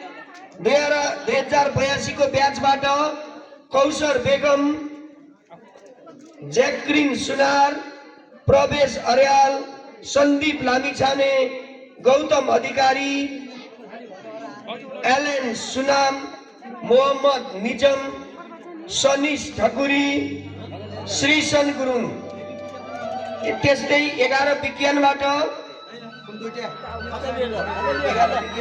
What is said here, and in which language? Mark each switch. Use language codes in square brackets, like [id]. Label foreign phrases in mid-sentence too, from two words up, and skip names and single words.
[ne] 2082 को ब्याचबाट कौशर बेगम जैक्रिन सुनार प्रवेश अर्याल संदीप लामिछाने गौतम अधिकारी एलन सुनाम मोहम्मद निजम सनिस ठकुरी श्रीसन गुरुङ त्यस्तै 11 विज्ञानबाट [bn] এখন দুইটা হাতে দিয়ে দাও, হাতে দিয়ে দাও।